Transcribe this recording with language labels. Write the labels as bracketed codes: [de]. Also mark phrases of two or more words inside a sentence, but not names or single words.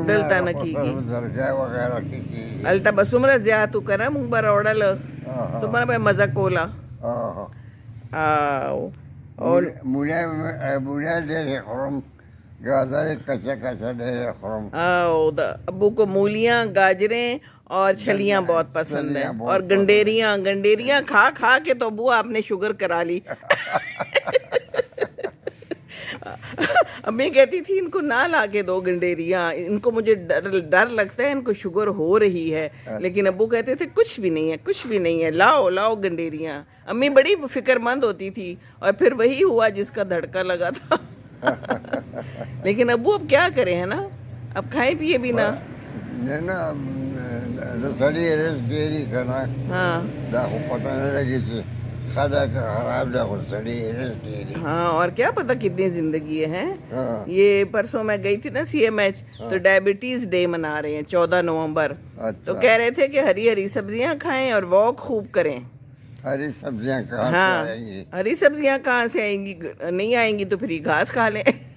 [ps] دلته نه کېږي، زرګی وغیره کې کېږي. هلته به څومره زیات و که نه، مونږ به راوړله، څومره به یې مزه کوله. او مولیان ډېرې خورم، [ur] گاجریں کچا کچا ڈھیر [ps] خورم. [ur] او دا ابو کو مولیاں، گاجریں اور چھلیاں بہت پسند ہیں، اور گنڈیریاں کھا کھا کے تو ابو آپ نے شوگر کرا لی. امی کہتی تھی ان کو نہ لا کے دو گنڈیریاں، ان کو مجھے ڈر لگتا ہے ان کو شوگر ہو رہی ہے. لیکن ابو کہتے تھے کچھ بھی نہیں ہے، کچھ بھی نہیں ہے، لاؤ گنڈیریاں. امی بڑی فکر مند ہوتی تھی، اور پھر وہی ہوا جس کا دھڑکا لگا تھا. لیکن ابو اب کیا کریں، ہے نا، اب کھائے پیے بھی نا. سڑی رس ڈیری کرنا. ہاں [ps] دا خو [ur] پتہ نہ لگی تھی خدا کا خراب [ps] دا خو سڑی رس ڈیری. [ur] ہاں اور کیا پتہ کتنی زندگی ہے. یہ پرسوں میں گئی تھی نا CMH، تو [en] diabetes day [ur] منا رہے ہیں 14 نومبر. تو کہہ رہے تھے کہ ہری سبزیاں کھائیں اور واک خوب کریں. ہری سبزیاں کہاں سے ہاں آئیں گی؟ ہری سبزیاں کہاں سے آئیں گی؟ نہیں آئیں گی تو پھر یہ گھاس کھا لیں.